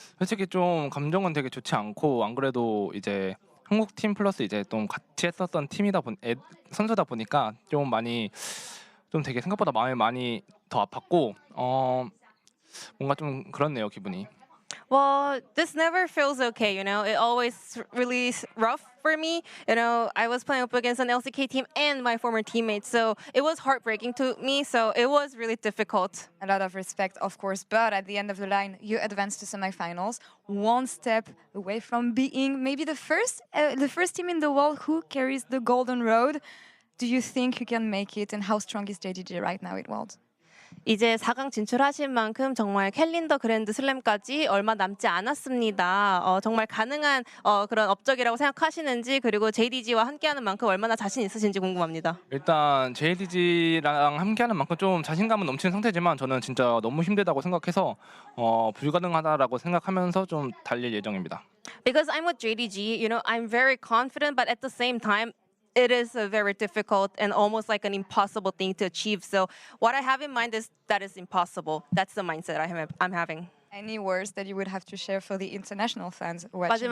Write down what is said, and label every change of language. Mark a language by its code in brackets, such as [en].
[ko] 솔직히 좀 감정은 되게 좋지 않고 안 그래도 이제 한국 팀 플러스 이제 좀 같이 했었던 선수다 보니까 좀 많이 좀 되게 생각보다 마음이 많이 더 아팠고 뭔가 좀 그렇네요 기분이. [en] Well, this never feels okay, It always really rough for me. I was playing up against an LCK team and my former teammates, so it was heartbreaking to me, so it was really difficult. A lot of respect, of course, but at the end of the line, you advanced to semifinals, one step away from being maybe the first team in the world who carries the golden road. Do you think you can make it, and how strong is JDG right now at Worlds? [ko] 이제 4강 진출하신 만큼 정말 캘린더 그랜드 슬램까지 얼마 남지 않았습니다. 정말 가능한 그런 업적이라고 생각하시는지 그리고 JDG와 함께하는 만큼 얼마나 자신 있으신지 궁금합니다. 일단 JDG랑 함께하는 만큼 좀 자신감은 넘치는 상태지만 저는 진짜 너무 힘들다고 생각해서 불가능하다라고 생각하면서 좀 달릴 예정입니다. [en] Because I'm with JDG, I'm very confident, but at the same time, it is a very difficult and almost like an impossible thing to achieve. So what I have in mind is that it's impossible. That's the mindset I'm having. Any words that you would have to share for the international fans watching